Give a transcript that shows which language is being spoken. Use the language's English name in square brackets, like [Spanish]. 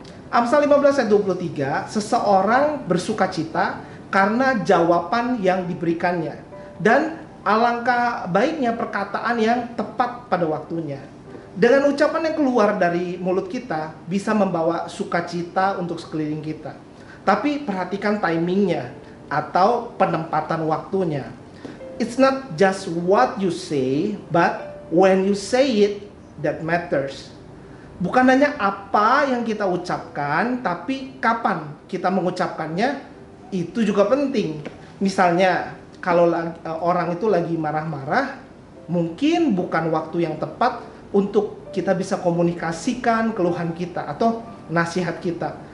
[Indonesian] Amsal 15 ayat 23, seseorang bersukacita karena jawaban yang diberikannya, dan alangkah baiknya perkataan yang tepat pada waktunya. Dengan ucapan yang keluar dari mulut kita bisa membawa sukacita untuk sekeliling kita. Tapi perhatikan timingnya atau penempatan waktunya. [English] It's not just what you say, but when you say it that matters. [Indonesian] Bukan hanya apa yang kita ucapkan, tapi kapan kita mengucapkannya itu juga penting. Misalnya kalau orang itu lagi marah-marah, mungkin bukan waktu yang tepat untuk kita bisa komunikasikan keluhan kita atau nasihat kita.